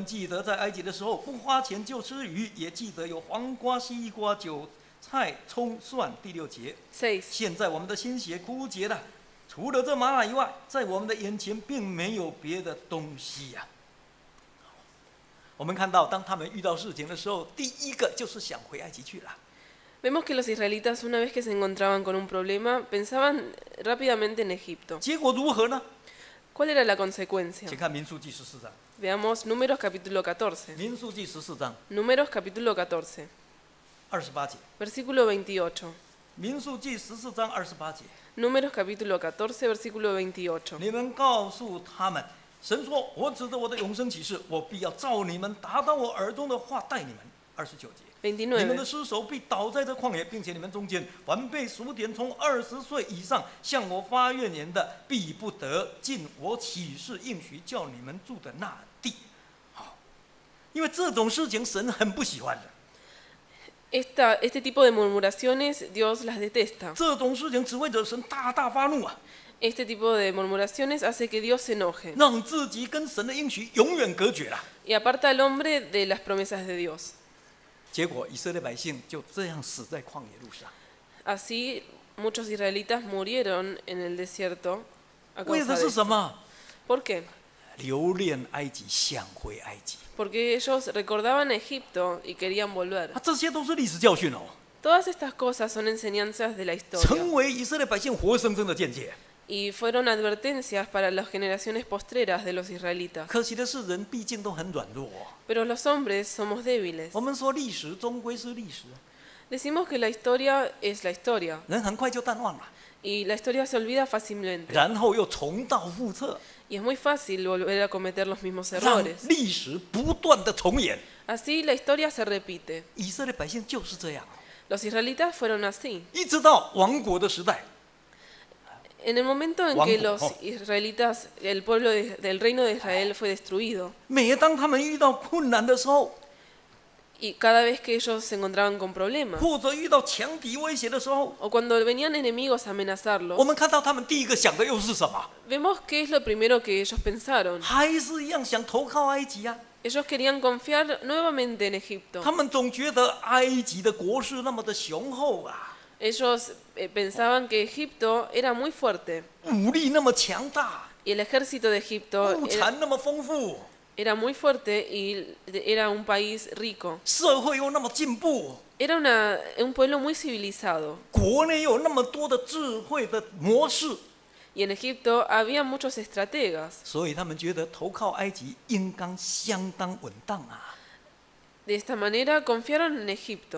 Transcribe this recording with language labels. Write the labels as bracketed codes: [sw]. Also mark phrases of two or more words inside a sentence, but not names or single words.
[zh] 们记得在埃及的时候，不花钱就吃鱼，也记得有黄瓜、西瓜、韭菜、葱、蒜。第6节， 6. 现在我们的心血枯竭了，除了这玛瑙以外，在我们的眼前并没有别的东西呀、我们看到，当他们遇到事情的时候，第一个就是想回埃及去了。 [es] Vemos que los israelitas, una vez que se encontraban con un problema, pensaban rápidamente en Egipto. [zh] 结果如何呢？ [es] ¿Cuál era la consecuencia? [zh] 请看民数记14章。 [es] Veamos Números capítulo 14. [zh] 民数记14章 [es] Números capítulo 14, [zh] 28 节。 [es] versículo 28. [zh] 民数记14章28节。 [es] Números capítulo 14, versículo 28. [zh] 你们告诉他们，神说：“我指着我的永生启示，我必要照你们达到我耳中的话待你们。”29节。你们的 29. 尸首必倒在这旷野，并且你们中间凡被数点从20岁以上向我发怨言的，必不得进我启示应许叫你们住的那地。好，因为这种事情神很不喜欢的， [es] Este tipo de murmuraciones Dios las detesta. [zh] 这种事情只会惹神大大发怒啊， [es] Este tipo de murmuraciones hace que Dios se enoje [zh] 让自己跟神的应许永远隔绝了。 [es] y aparta al hombre de las promesas de Dios. [zh] 结果以色列百姓就这样死在旷野路上。 [es] Así muchos israelitas murieron en el desierto a [zh] 为 [es] causa [zh] 的 [es] de [zh] 是什 [es] esto. [zh] 么？ [es] ¿Por qué? [zh] 留恋埃及，想回埃及。 [es] Porque ellos recordaban a Egipto y querían volver. [zh] 这些都是历史教训哦， [es] Todas estas cosas son enseñanzas de la [zh] 成 [es] historia [zh] 为以色列百姓活生生的见解。 [es] y fueron advertencias para las generaciones postreras de los israelitas. [zh] 可惜的是，人毕竟都很软弱哦。 [es] Pero los hombres somos débiles. [zh] 我们说历史终归是历史， [es] Decimos que la historia es la historia [zh] 人很快就淡忘了， [es] y la historia se olvida fácilmente. [zh] 然后又重蹈覆辙， [es] Y es muy fácil volver a cometer los mismos [zh] 让 [es] errores. [zh] 历史不断的重演。 [es] Así la historia se repite. [zh] 以色列百姓就是这样， [es] Los israelitas fueron así. [zh] 一直到亡国的时代， [es] En el momento en Juanjo, que los oh. israelitas, el pueblo del reino de Israel fue destruido, [zh] 每当他们遇到困难的时候， [es] y cada vez que ellos se encontraban con problemas, [zh] 或者遇到强敌威胁的时候， [es] o cuando venían enemigos a [zh] 我 [es] amenazarlos, [zh] 们看到他们第一个想的又是什么？ [es] vemos qué es lo primero que ellos pensaron. [zh] 还是一样想投靠埃及啊！ [es] Ellos querían confiar nuevamente en Egipto. [zh] 他们总觉得埃及的国势那么的雄厚啊， [es] Ellos pensaban que Egipto era muy fuerte [zh] 武力那么强大， [es] y el ejército de Egipto [zh] 物产那么丰富， [es] era muy fuerte y era un país rico. [zh] 社会又那么进步， [es] Era un pueblo muy civilizado [zh] 国内有那么多的智慧的模式， [es] y en Egipto había muchos estrategas. [zh] 所以他们觉得投靠埃及应当相当稳当啊。 [es] De esta manera confiaron en Egipto.